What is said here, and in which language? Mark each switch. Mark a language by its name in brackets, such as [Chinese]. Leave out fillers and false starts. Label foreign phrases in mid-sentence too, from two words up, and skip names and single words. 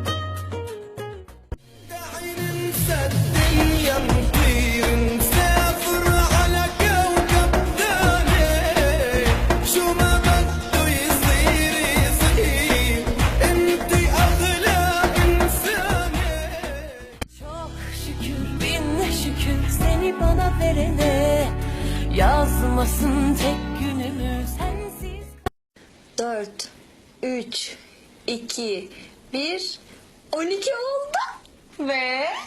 [Arabic] تعالي ننسى الدنيا نطير نسافر على كوكب ثاني شو ما بده يصير يصير انتي اغلى انسانة. [Turkish] Çok şükür bin şükür seni bana verene, yazmasın tek günümü sensiz. 4, 3, 2, 1, 12 oldu. Ve...